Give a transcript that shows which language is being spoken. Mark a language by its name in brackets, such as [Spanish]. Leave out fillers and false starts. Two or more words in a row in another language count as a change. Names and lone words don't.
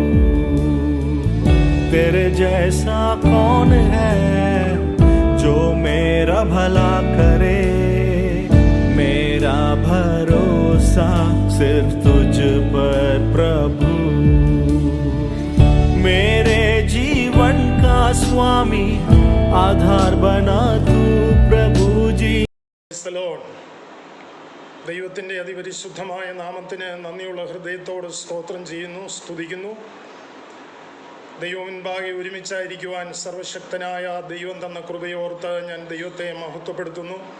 [Hindi] तेरे जैसा कौन है जो मेरा भला करे। मेरा भरोसा सिर्फ तुझ पर प्रभु। मेरे जीवन का स्वामी आधार बना तू प्रभुजी. [Malayalam] ദൈവത്തിൻ്റെ അതിപരിശുദ്ധമായ നാമത്തിന് നന്ദിയുള്ള ഹൃദയത്തോട് സ്തോത്രം ചെയ്യുന്നു, സ്തുതിക്കുന്നു. ദൈവമുൻപാകെ ഒരുമിച്ചായിരിക്കുവാൻ സർവശക്തനായ ദൈവം തന്ന കൃപയോർത്ത് ഞാൻ ദൈവത്തെ മഹത്വപ്പെടുത്തുന്നു.